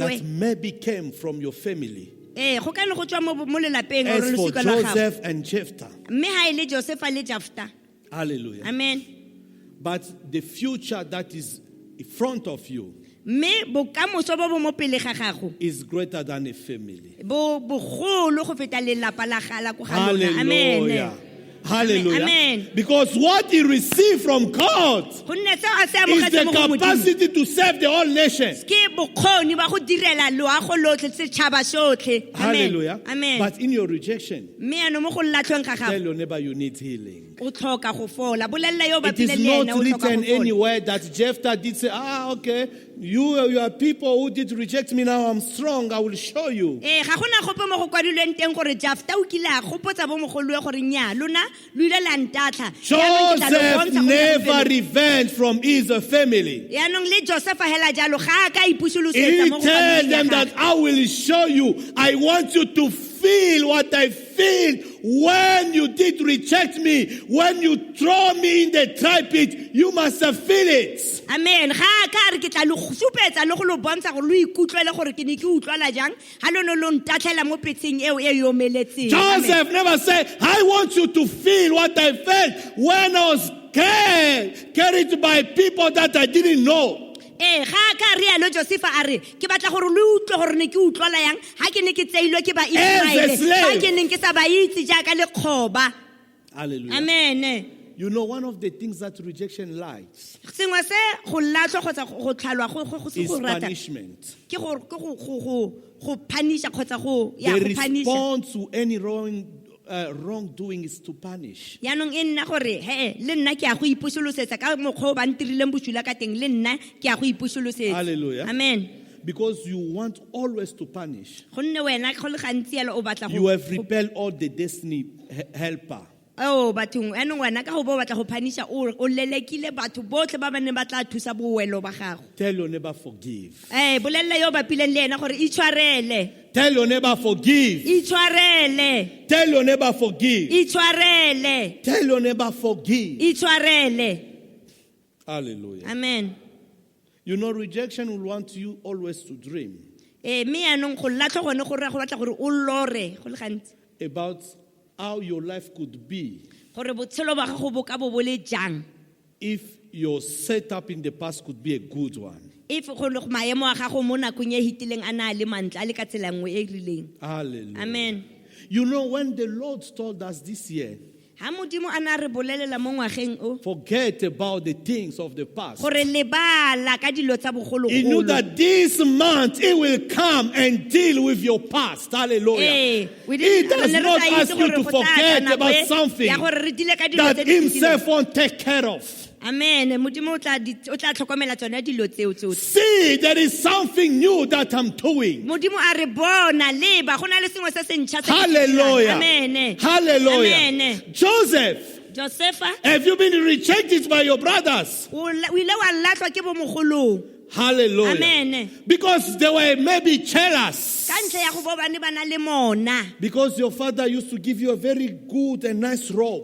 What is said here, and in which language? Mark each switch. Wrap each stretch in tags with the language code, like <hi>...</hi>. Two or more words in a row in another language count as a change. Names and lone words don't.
<en>that maybe came from your family.</en> <tn>Go ka ne go tswa mo lelapeng</tn> <en>As</en> <tn>gore</tn> <en>for</en> <tn>losika la gago.</tn> <en>Joseph and Jephthah.</en> <tn>Mme ha ile Josefa le Jafta.</tn> <en>Hallelujah. Amen. But the future that is in front of you</en> <tn>Mme bokamoso bo bo mo pele ga gago</tn> <en>is greater than a family.</en> <tn>bo bogolo go feta lelapa la gala go ga lona.</tn> <en>Amen. Hallelujah. Hallelujah. Amen. Because what he received from God</en> <tn>Go nne tseo a se</tn> <en>is the</en> <tn>amogetse mo go Modimo.</tn> <en>capacity to serve the whole nation.</en> <tn>Ke bokgoni ba go direla loago lotlhe setšhaba sotlhe.</tn> <en>Hallelujah. Amen. But in your rejection,</en> <tn>Mme yaanong mo go latlhweng ga</tn> <en>tell</en> <tn>gago</tn> <en>your neighbor you need healing.</en> <tn>o tlhoka go fola. Bolelela yo</tn> <en>It</en> <tn>bapile</tn> <en>is</en> <tn>le ena</tn> <en>not</en> <tn>o tlhoka</tn> <en>written</en> <tn>go fola.</tn> <en>anywhere that Jephthah did say, okay, you are people who did reject me, now I'm strong, I will show you.</en> <tn>Ga gona gope mo go kwadilweng teng gore Jafta o kile a gopotsa bo mogoloe gore nya lona lo ile la ntatla. Yaanong ke tla le</tn> <en>Joseph</en> <tn>bontsha gore</tn> <en>never revenged from his family.</en> <tn>yaanong le Josefa hela jalo ga a ka</tn> <en>He</en> <tn>ipusolosetsa mo go</tn> <en>tell</en> <tn>familing ya</tn> <en>them</en> <tn>gagwe.</tn> <en>that I will show you. I want you to feel what I feel when you did reject me. When you throw me in the dry pit, you must feel it. Amen.</en> <tn>Ga a ka re ke tla lo supetsa le go lo bontsha gore lo ikutlwele gore ke ne ke utlwala jang ha lo no lo ntatlhela mo petseng eo e yomeletseng.</tn> <en>Amen. Joseph never said, I want you to feel what I felt when I was carried by people that I didn't know.</en> <tn>ga ka rialo Josefa a re ke batla gore le utlwe gore ne ke utlwala yang ha ke ne ke tseilwe ke ba Israele ha ke ne ke sa ba itse jaaka lekgoba.</tn> <en>Hallelujah. Amen. You know, one of the things that rejection likes</en> <tn>sengwe se go latlwa kgotsa go tlhalwa go se</tn> <en>is</en> <tn>go rata</tn> <en>punishment.</en> <tn>ke go punisha kgotsa go</tn> <en>The</en> <tn>go punisha.</tn> <en>response to any wrongdoing is to punish.</en> <tn>Yaanong e nna gore le nna ke a go ipušolosetsa ka mokgwa o ba ntirileng bosula ka teng le nna ke a go ipušolosetsa.</tn> <en>Hallelujah. Amen. Because you want always to punish.</en> <tn>Gonne wena go le gantsi yalo o batla</tn> <en>You have repelled all the destiny helper.</en> <tn>bathong anong wena ka go bo batla go punisha o lelekile batho botlhe ba bane ba tla thusa boelo ba gago.</tn> <en>Tell your neighbor forgive.</en> <tn>Bolella yo ba pileng le ena gore itshwarele.</tn> <en>Tell your neighbor forgive.</en> <tn>Itshwarele.</tn> <en>Tell your neighbor forgive.</en> <tn>Itshwarele.</tn> <en>Tell your neighbor forgive.</en> <tn>Itshwarele.</tn> <en>Hallelujah. Amen. You know, rejection will want you always to dream</en> <tn>Me anong go latlha gone gore go batla gore o lore go le gantsi</tn> <en>about how your life could be</en> <tn>gore botshelo ba gago bo ka bo bole jang</tn> <en>if your setup in the past could be a good one.</en> <tn>if go le maemo a gago mo nakong e hitileng a na le mantla a le ka tsela nngwe e rileng.</tn> <en>Hallelujah. Amen. You know, when the Lord told us this year,</en> <tn>Ha modimo a na re bolelela mo ngwageng o</tn> <en>forget about the things of the past.</en> <tn>gore lebala ka dilo tsa bogologolo.</tn> <en>He knew that this month He will come and deal with your past. Hallelujah. He does not ask you to forget about something that Himself won't take care of. Amen.</en> <tn>Modimo o tla tlhokomela tsona dilo tseo tsotlhe.</tn> <en>See, there is something new that I'm doing.</en> <tn>Modimo a re bona leba go na le sengwe se se ntšha se ke se dirang.</tn> <en>Hallelujah. Amen. Hallelujah. Amen. Joseph, have you been rejected by your brothers?</en> <tn>O ile wa latlwa ke bo mogolong.</tn> <en>Hallelujah. Amen. Because they were maybe jealous.</en> <tn>Ka ntlha ya go bo bane ba na le mona.</tn> <en>Because your father used to give you a very good and nice robe.</en>